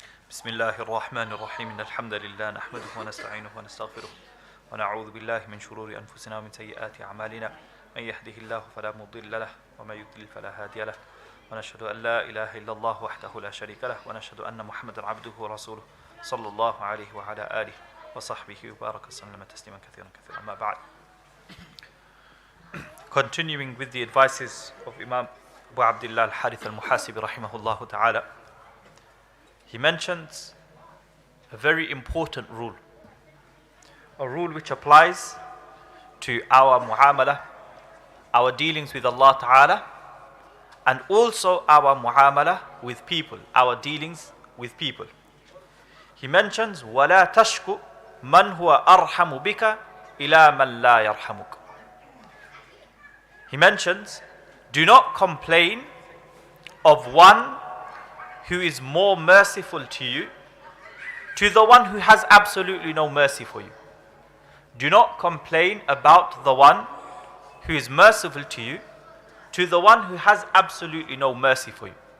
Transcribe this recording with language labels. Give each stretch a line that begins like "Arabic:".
Arabic: بسم الله الرحمن الرحيم إن الحمد لله نحمده ونستعينه ونستغفره ونعوذ بالله من شرور أنفسنا ومن سيئات أعمالنا من يهده الله فلا مضل له ومن يضلل فلا هادي له ونشهد أن لا إله إلا الله وحده لا شريك له ونشهد أن محمدا عبده ورسوله صلى الله عليه وعلى آله وصحبه وبارك وسلم تسليما كثيرا كثيرا أما بعد.
English: Continuing with the advices of Imam Abu Abdullah al-Harith al-Muhasibi rahimahullah ta'ala, he mentions a very important rule, a rule which applies to our muamala, our dealings with Allah ta'ala, and also our muamala with people, our dealings with people. He mentions
Arabic: وَلَا تَشْكُ مَنْ هُوَ أَرْحَمُ بِكَ إِلَى مَنْ لَا يَرْحَمُكَ.
English: He mentions, do not complain of one who is more merciful to you to the one who has absolutely no mercy for you. Do not complain about the one who is merciful to you to the one who has absolutely no mercy for you.